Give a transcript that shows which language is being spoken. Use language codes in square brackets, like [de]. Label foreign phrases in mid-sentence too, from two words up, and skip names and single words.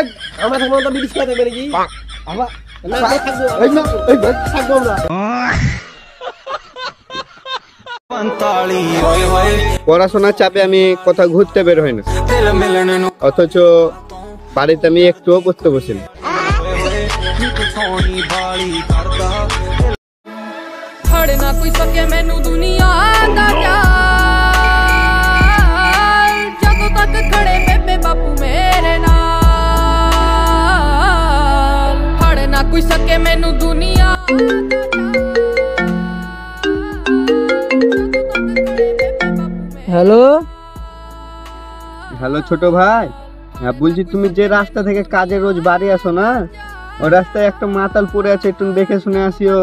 [bn] আমরা থাকবো তো বিড়ি খেতে পারি কি? আমার না থাকবো। এই না এই ভাগ থাকবো আমরা। পড়াশোনার চাপে আমি কোথাও ঘুরতে বের হই না, অথচ বাড়িতে আমি একটুও পড়তে বসি না। [pa] ਫੜ ਨਾ ਕੋਈ ਸਕੇ ਮੈਨੂੰ ਦੁਨੀਆ ਦਾ ਜਾਲ ਜਦੋਂ ਤੱਕ ਖੜੇ ਬੇਬੇ ਬਾਪੂ ਮੇਰੇ ਨਾਲ ਫੜ ਨਾ ਕੋਈ ਸਕੇ ਮੈਨੂੰ ਦੁਨੀਆ [bn] হ্যালো। হ্যালো ছোট ভাই, হ্যাঁ বলছি তুমি যে রাস্তা থেকে কাজে রোজ বাড়ি আসো না, ওই রাস্তায় একটা মাতাল পড়ে আছে, একটু দেখে শুনে আসিও।